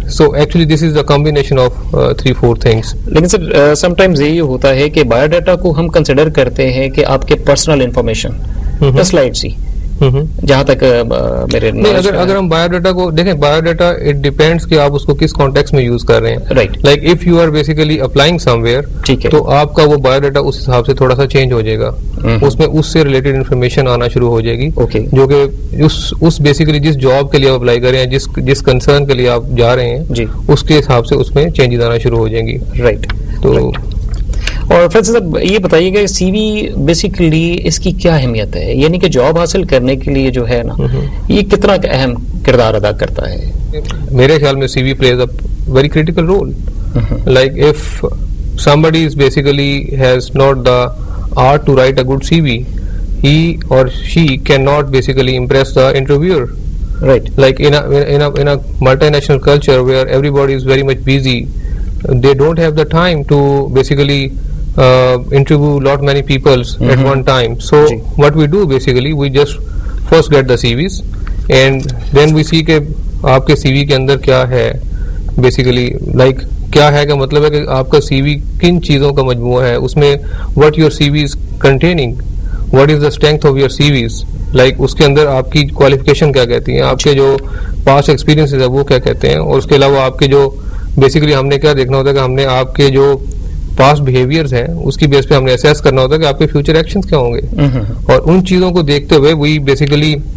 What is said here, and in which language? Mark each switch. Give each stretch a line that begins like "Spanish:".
English: So actually this is the combination of 3-4 things.
Urdu: لیکن سر some times یہ ہوتا ہے کہ بایو ڈیٹا کو ہم کنسیڈر کرتے ہیں کہ آپ کے پرسنل انفارمیشن سلائڈ سی، جہاں تک میرے اگر ہم بایو ڈیٹا کو دیکھیں، بایو ڈیٹا اٹ ڈیپینڈس کہ آپ اس کو کس کانٹیکس میں یوز کر رہے ہیں،
English: Right? Like if you are basically applying somewhere,
Urdu: ٹھیک ہے، تو آپ کا وہ بایو ڈیٹا اس حساب سے تھوڑا سا چینج ہو جائے گا، اس میں اس سے ریلیٹڈ انفارمیشن آنا شروع ہو جائے گی، جو کہ اس بیسیکلی جس جاب کے لیے آپ اپلائی کر رہے ہیں، جس کنسرن کے لیے آپ جا رہے ہیں، اس کے حساب سے اس میں چینجز آنا شروع ہو جائیں گی،
English: Right?
Urdu: تو اور فیصل صاحب یہ بتائیے گا سی وی بیسیکلی اس کی کیا اہمیت ہے، یعنی کہ جاب حاصل کرنے کے لیے جو ہے نا یہ کتنا اہم کردار ادا کرتا ہے؟ میرے خیال میں
English: C V plays a very critical role, like if somebody is basically has not the art to write a good CV, he or she cannot basically impress the interviewer, right? Like in a multinational culture where everybody is very much busy, they don't have the time to basically interview lot many peoples at one time. So what we do basically, we just first get the CVs and then we see
Urdu: کہ آپ کے CV کے اندر کیا ہے basically, like کیا ہے کا مطلب ہے کہ آپ کا CV کن چیزوں کا مجموعہ ہے, اس میں
English: what your CV is containing, what is the strength of your CVs,
Urdu: like اس کے اندر آپ کی qualification کیا کہتی ہیں, آپ کے جو past experiences ہے وہ کیا کہتے ہیں, اور اس کے علاوہ آپ کے جو basically ہم نے کیا دیکھنا ہوتا ہے کہ ہم نے آپ کے جو پاسٹ بہیویئرز ہیں اس کی بیس پہ ہم نے اسیس کرنا ہوتا ہے کہ آپ کے فیوچر ایکشنز کیا ہوں گے, اور ان چیزوں کو دیکھتے ہوئے وہی بیسیکلی